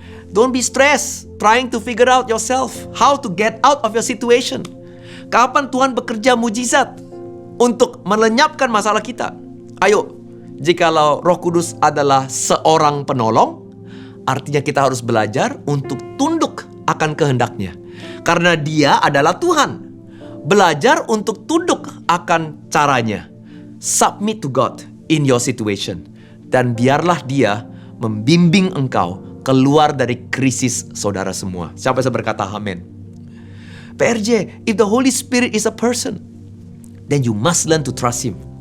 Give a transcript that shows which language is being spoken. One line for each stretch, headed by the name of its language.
English: Don't be stressed trying to figure out yourself how to get out of your situation.
Indonesian: Kapan Tuhan bekerja mujizat untuk melenyapkan masalah kita? Ayo, jikalau Roh Kudus adalah seorang penolong, artinya kita harus belajar untuk tunduk akan kehendaknya. Karena dia adalah Tuhan. Belajar untuk tunduk akan caranya.
English: Submit to God in your situation.
Indonesian: Dan biarlah dia membimbing engkau keluar dari krisis saudara semua. Siapa yang berkata amin?
English: PRJ, if the Holy Spirit is a person, then you must learn to trust Him.